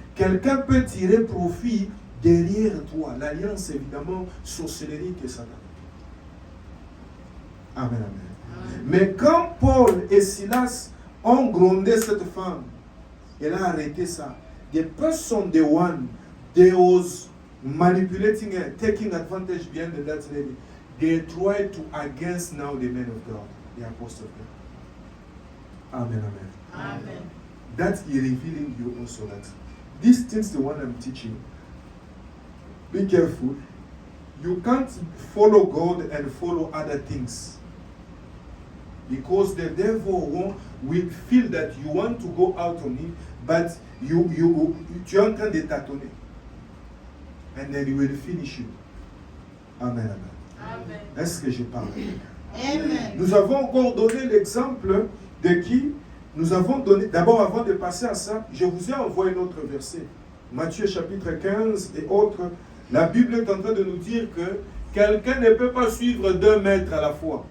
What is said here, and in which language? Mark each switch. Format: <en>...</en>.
<fr>Quelqu'un peut tirer profit derrière toi. L'alliance, évidemment, sorcellerie que Satan. Amen, amen. Mais quand Paul et Silas ont grondé cette femme, elle a arrêté ça.</fr> <en>The person, the one, they was manipulating her, taking advantage behind that lady. They tried to against now the men of God, the apostle of God. Amen, amen. Amen. That is revealing you also that these things, the one I'm teaching, be careful. You can't follow God and follow other things. Because the devil will feel that you want to go out on him, but</en> <fr>tu es en train de tâtonner.</fr> <en>And then he will finish you. Amen, amen. Amen.</en> <fr>Est-ce que je parle? Amen. Nous avons encore donné l'exemple de qui? Nous avons donné, d'abord avant de passer à ça, je vous ai envoyé un autre verset. Matthieu chapitre 15 et autres. La Bible est en train de nous dire que quelqu'un ne peut pas suivre 2 maîtres à la fois.</fr>